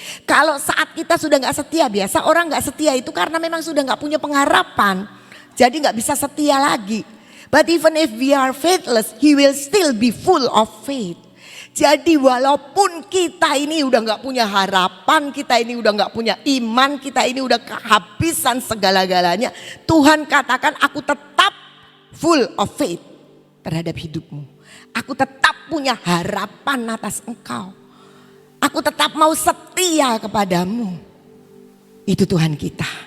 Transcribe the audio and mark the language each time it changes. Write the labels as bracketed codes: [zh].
[id] Kalau saat kita sudah gak setia, biasa orang gak setia itu karena memang sudah gak punya pengharapan. Jadi gak bisa setia lagi. [en] But even if we are faithless, He will still be full of faith. [id] Jadi walaupun kita ini udah gak punya harapan, kita ini udah gak punya iman, kita ini udah kehabisan segala-galanya. Tuhan katakan aku tetap [en] full of faith [id] terhadap hidupmu. Aku tetap punya harapan atas engkau. Aku tetap mau setia kepadamu. Itu Tuhan kita.